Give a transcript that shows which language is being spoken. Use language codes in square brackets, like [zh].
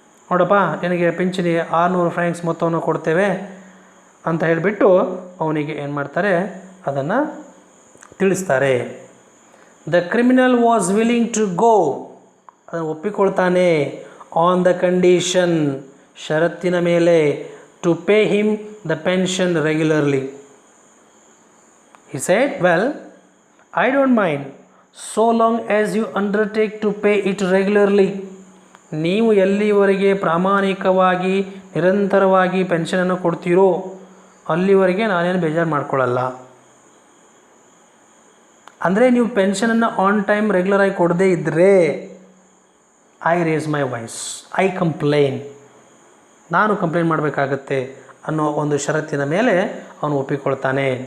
[kn] ನೋಡಪ್ಪ, ನಿನಗೆ ಪಿಂಚಣಿ 600 francs ಮೊತ್ತವನ್ನು ಕೊಡ್ತೇವೆ ಅಂತ ಹೇಳಿಬಿಟ್ಟು ಅವನಿಗೆ ಏನು ಮಾಡ್ತಾರೆ, ಅದನ್ನು ತಿಳಿಸ್ತಾರೆ. [en] the criminal was willing to go, [kn] ಅದನ್ನು ಒಪ್ಪಿಕೊಳ್ತಾನೆ. [en] on the condition, [kn] ಷರತ್ತಿನ ಮೇಲೆ, [en] To pay him the pension regularly. He said, well, I don't mind so long as you undertake to pay it regularly. [kn] ನೀವು ಎಲ್ಲಿವರೆಗೆ ಪ್ರಾಮಾಣಿಕವಾಗಿ ನಿರಂತರವಾಗಿ ಪೆನ್ಷನನ್ನು ಕೊಡ್ತೀರೋ ಅಲ್ಲಿವರೆಗೆ ನಾನೇನು ಬೇಜಾರು ಮಾಡ್ಕೊಳ್ಳಲ್ಲ. ಅಂದರೆ ನೀವು ಪೆನ್ಷನನ್ನು ಆನ್ ಟೈಮ್ ರೆಗ್ಯುಲರಾಗಿ ಕೊಡದೇ ಇದ್ದರೆ [en] I raise my voice, I complain, [kn] ನಾನು ಕಂಪ್ಲೇಂಟ್ ಮಾಡಬೇಕಾಗತ್ತೆ ಅನ್ನೋ ಒಂದು ಷರತ್ತಿನ ಮೇಲೆ ಅವನು ಒಪ್ಪಿಕೊಳ್ತಾನೆ.